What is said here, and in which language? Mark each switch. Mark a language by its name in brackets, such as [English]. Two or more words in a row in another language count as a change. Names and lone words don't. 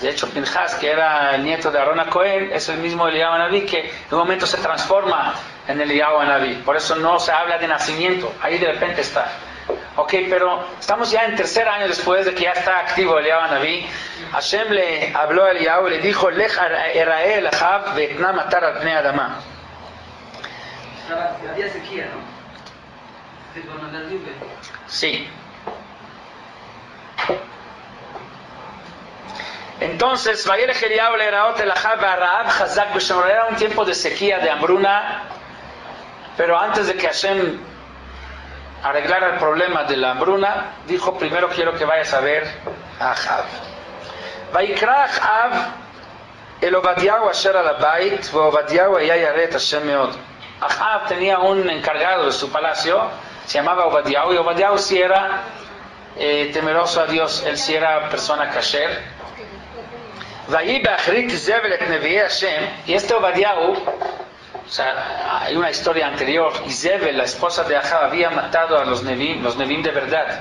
[Spanish] De hecho, Pinchas, que era el nieto de Aarón HaKohen, es el mismo Eliyahu Hanaví que en un momento se transforma en Eliyahu Hanaví. Por eso no se habla de nacimiento, ahí de repente está. Ok, pero estamos ya en 3er año después de que ya está activo Eliyahu Hanaví. Hashem le habló a Eliyahu y le dijo: [Hebrew] לך הראה לאחאב ואתנה מטר על פני האדמה. [Spanish] Había sequía, ¿no? Sí. Entonces, era un tiempo de sequía, de hambruna, pero antes de que Hashem arreglara el problema de la hambruna, dijo: primero quiero que vayas a ver a Ahab. [Hebrew] ויקרא אחאב אל עבדיהו אשר על הבית, ועבדיהו היה ירא את השם מאד. [Spanish] Ahab tenía un encargado de su palacio se llamaba Obadiah, y Obadiah sí era temeroso a Dios, él sí era persona kasher. Y este Obadiah, o sea, hay una historia anterior, Izebel, la esposa de Ahab, había matado a los Nevim de verdad.